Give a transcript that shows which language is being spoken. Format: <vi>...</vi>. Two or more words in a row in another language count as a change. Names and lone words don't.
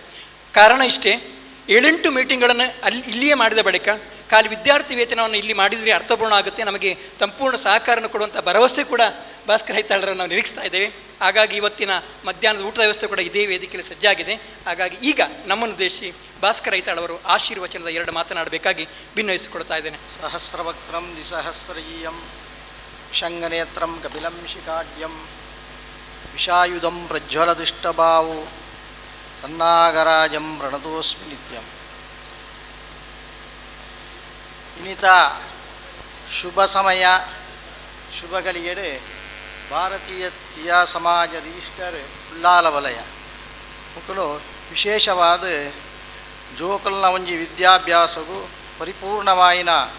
<kn>ಕಾರಣ ಇಷ್ಟೇ, 7-8 ಮೀಟಿಂಗ್ಗಳನ್ನು ಇಲ್ಲಿಯೇ ಮಾಡಿದ ಬಳಿಕ ಖಾಲಿ ವಿದ್ಯಾರ್ಥಿ ವೇತನವನ್ನು ಇಲ್ಲಿ ಮಾಡಿದರೆ ಅರ್ಥಪೂರ್ಣ ಆಗುತ್ತೆ, ನಮಗೆ ಸಂಪೂರ್ಣ ಸಹಕಾರನ ಕೊಡುವಂಥ ಭರವಸೆ ಕೂಡ ಭಾಸ್ಕರ ಐತಾಳರನ್ನು ನಾವು ನಿರೀಕ್ಷಿಸ್ತಾ ಇದ್ದೇವೆ. ಹಾಗಾಗಿ ಇವತ್ತಿನ ಮಧ್ಯಾಹ್ನದ ಊಟದ ವ್ಯವಸ್ಥೆ ಕೂಡ ಇದೇ ವೇದಿಕೆಯಲ್ಲಿ ಸಜ್ಜಾಗಿದೆ. ಹಾಗಾಗಿ ಈಗ ನಮ್ಮನ್ನು ಉದ್ದೇಶಿಸಿ ಭಾಸ್ಕರ ಐತಾಳ್ ಅವರು ಆಶೀರ್ವಚನದ 2 ಮಾತನಾಡಬೇಕಾಗಿ ಭಿನ್ನಯಿಸಿಕೊಡ್ತಾ ಇದ್ದೇನೆ.</kn> <sa>ಸಹಸ್ರವಕ್ತ್ರಂ ದ್ವಿಸಹಸ್ರಯೀಯಂ ವಿಷಂಗನೇತ್ರಂ ಕಪಿಲಂ ಶಿಖಾಢ್ಯಂ ವಿಷಾಯುಧಂ ಪ್ರಜ್ವಲದುಷ್ಟಭಾವು ತನ್ನಾಗರಾಜಂ ಪ್ರಣತೋಸ್ಮಿ ನಿತ್ಯಂ.</sa> <tcy>ಇನ್ನಿತ ಶುಭ ಸಮಯ ಶುಭ ಗಳಿಗೆಡೆ ಭಾರತೀಯ ತಿಯಾ ಸಮಾಜ ರಿಜಿಸ್ಟರ್ ಉಳ್ಳಾಲ ವಲಯ ಮಕ್ಕಳು ವಿಶೇಷವಾದ ಜೋಕಲ್ನ ಒಂಜಿ ವಿದ್ಯಾಭ್ಯಾಸಗೂ ಪರಿಪೂರ್ಣವಾಯಿನ</tcy>